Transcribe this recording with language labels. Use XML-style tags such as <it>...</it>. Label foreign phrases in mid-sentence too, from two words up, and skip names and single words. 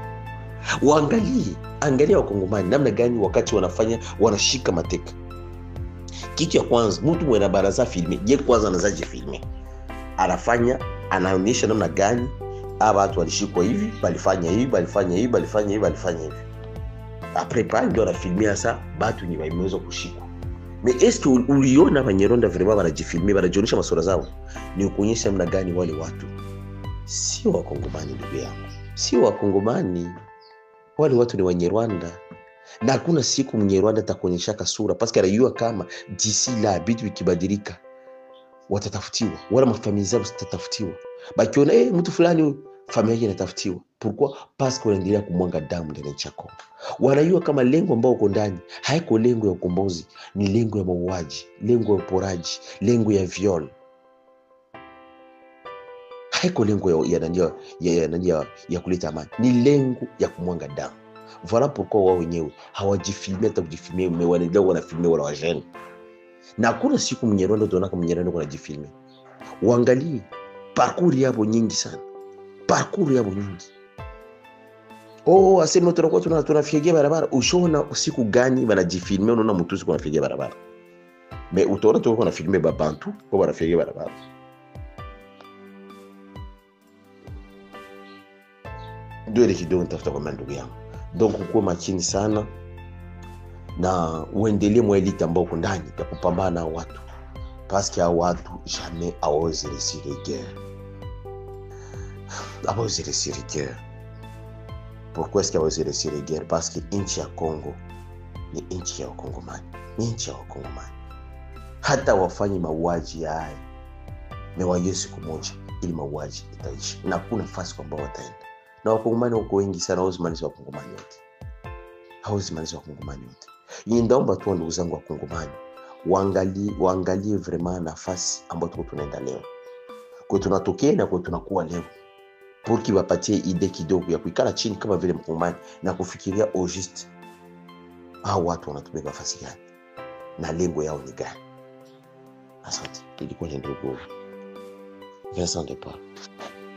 <sw>Angalia wakongomani namna gani wakati wanashika mateka. Kitu ya kwanza mtu mwenye baraza filme, je kwanza anazaje filme? Anaonyesha namna gani watu walishikwa hivi, balifanya hivi.</sw> <fr>Après pas</fr> <sw>ndio anafilmia sasa watu ni wameweza kushikwa.</sw> <fr>Mais est-ce que</fr> <sw>uliona Banyarwanda vraiment wanajifilmia, wanajionyesha masura zao? Ni kuonyesha namna gani wale watu sio Wakongomani, ndugu yangu, sio Wakongomani. Wale watu ni Wanyarwanda, na hakuna siku Mnyarwanda atakuonyesha kasura,</sw> <fr>parce que</fr> <sw>anajua kama</sw> <fr>d'ici là</fr> <sw>vitu vikibadilika watatafutiwa, wala mafamilia zao zitatafutiwa. Bakiona mtu fulani familia yake inatafutiwa.</sw> <fr>Pourquoi? Parce que</fr> <sw>wanaendelea kumwanga damu ndani ya Kongo. Wanajua kama lengo ambao uko ndani haiko lengo ya ukombozi, ni lengo ya mauaji, lengo ya uporaji, lengo ya viol. Haiko lengo ya kuleta amani, ni lengo ya kumwanga damu.</sw> <fr>Voilà pourquoi</fr> <sw>wao wenyewe hawajifilmia, hata kujifilmia wanaendelea wanafilmia wala wajeni. Na hakuna siku Mnyarwanda utaona kama Mnyarwanda anajifilmia. Uangalie parcours yao nyingi sana. Parcours yao nyingi. Asema tunakuwa tunafikia barabara. Ushaona usiku gani wanajifilmia? Unaona mtu usiku anafikia barabara. Mais utaona tu kuna filme babantu kwa wanafikia barabara. Ndio ile kidogo nitafuta kwa ndugu yangu. Donc ukuwe makini sana na uendelee mwelita ambao uko ndani ya kupambana na watu,</sw> <fr>parce que</fr> <sw>hao watu jamais hawawezi</sw> <fr>réussir guerre.</fr> <sw>Hawawezi</sw> <fr>réussir guerre. Pourquoi est-ce qu'ils</fr> <sw>hawawezi</sw> <fr>réussir guerre? Parce que</fr> <sw>nchi ya Kongo ni nchi ya Wakongomani, ni nchi ya Wakongomani. Hata wafanye mauaji haya ni wa Yesu kumoja, ili mauaji itaisha, na kuna nafasi kwamba wataenda. Na Wakongomani wako wengi sana, hawezi maliza Wakongomani wote, hawezi maliza Wakongomani wote. Ndaomba tu ndugu zangu Wakongomani waangalie vraiment nafasi ambayo tuko tunaenda leo, kwa tunatokea na kwa tunakuwa leo,</sw> <fr>pour que</fr> <sw>wapatie idée kidogo ya kuikala chini kama vile Mkongomani na kufikiria au juste hao watu wanatubeba nafasi gani na lengo yao ni gani. Asante. Ilikuwa ni ndugu Vincent de Paul.</sw>